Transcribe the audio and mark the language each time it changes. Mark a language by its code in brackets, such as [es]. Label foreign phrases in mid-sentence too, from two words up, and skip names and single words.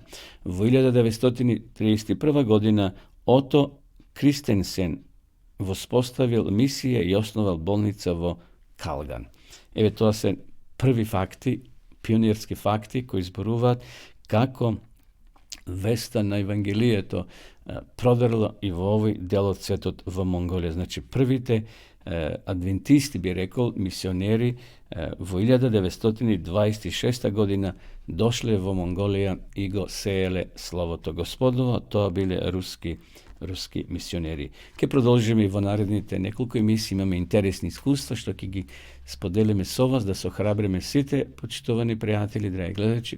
[mk] Во 1931 година Ото Кристенсен воспоставил мисија и основал болница во Калган. Еве тоа се први факти, пионерски факти кои зборуваат како веста на Евангелието продрла и во овој дел од светот во Монголија. Значи, првите adventisti, [sr] bi rekao, [mk] misioneri во 1926 година дошле во Монголија и го сееле Словото Господово. Тоа биле руски мисионери. Ке продолжиме и во наредните неколку емисии, имаме интересни искуства што ќе ги споделиме со вас, да се охрабриме сите, почитувани пријатели, драги гледачи.